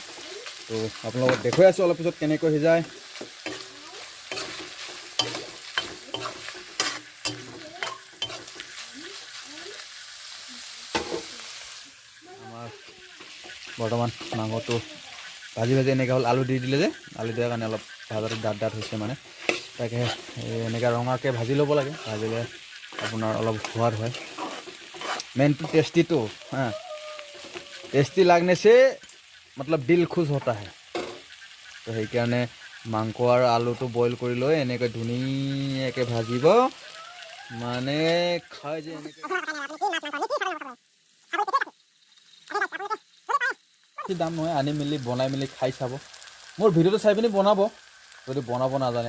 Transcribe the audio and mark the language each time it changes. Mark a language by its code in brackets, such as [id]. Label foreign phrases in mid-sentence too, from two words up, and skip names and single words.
[as] তো আপোনালোকক দেখুৱাই আছোঁ অলপ পিছত কেনেকৈ সিজায়। আমাৰ বৰ্তমান মাংসটো ভাজি এনেকৈ হ'ল, আলু দি দিলে যে, আলু দিয়াৰ কাৰণে অলপ ভাজাটো ডাঠ হৈছে মানে। তাকে এনেকৈ ৰঙাকৈ ভাজি ল'ব লাগে, ভাজিলে আপোনাৰ অলপ সোৱাদ হয়। [hi] मेन तो टेस्टी तो हाँ, टेस्टी लगने से मतलब दिल खुश होता है। [as] तो সেইকাৰণে মাংস আৰু আলুটো বইল কৰি লৈ এনেকৈ ধুনীয়াকৈ ভাজিব, মানে খাই যে কি দাম নহয়, আনি মেলি বনাই মেলি খাই চাব। মোৰ ভিডিঅ'টো চাই পিনি বনাব, যদি বনাব নাজানে।